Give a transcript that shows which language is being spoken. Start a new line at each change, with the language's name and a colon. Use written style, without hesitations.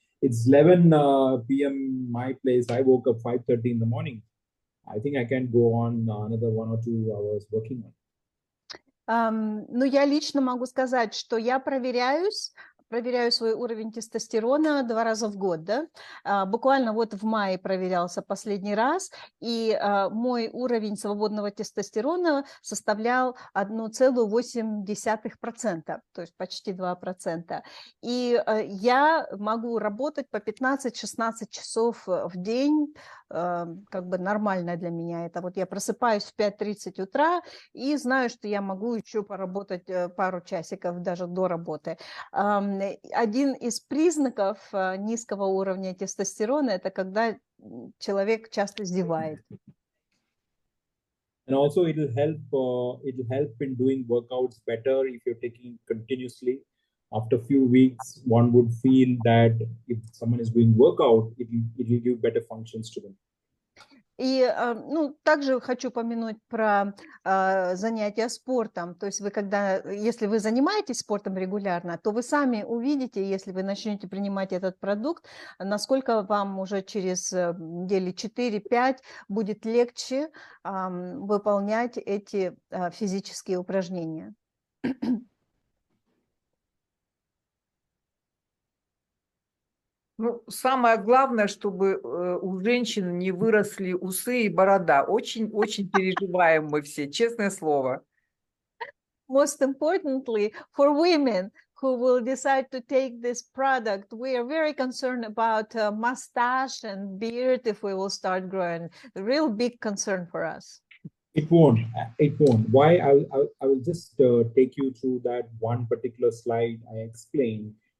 English: It's 11 p.m. my place. I woke up 5:30 in the morning. I think I can go on another 1 or 2 hours working on it.
Russian: Ну, я лично могу сказать, что я проверяю свой уровень тестостерона 2 раза в год, да? Буквально вот в мае проверялся последний раз, и мой уровень свободного тестостерона составлял 1,8%, то есть почти 2%. И я могу работать по 15-16 часов в день, как бы нормально для меня. Это вот я просыпаюсь в 5:30 утра и знаю, что я могу еще поработать пару часиков даже до работы. Один из признаков низкого уровня тестостерона – это когда человек часто зевает.
English: And also it will help in doing workouts better if you're taking continuously. After a few weeks, one would feel that if someone is doing workout, it will give better functions to them.
Russian: И также хочу упомянуть про занятия спортом. То есть если вы занимаетесь спортом регулярно, то вы сами увидите, если вы начнете принимать этот продукт, насколько вам уже через недели 4-5 будет легче выполнять эти физические упражнения. Ну, самое главное, чтобы у женщин не выросли усы и борода. Очень-очень переживаем мы все, честное слово.
English: Most importantly, for women who will decide to take this product, we are very concerned about mustache and beard if we will start growing. A real big concern for us. It won't. Why? I will just take you through that one particular slide I explained.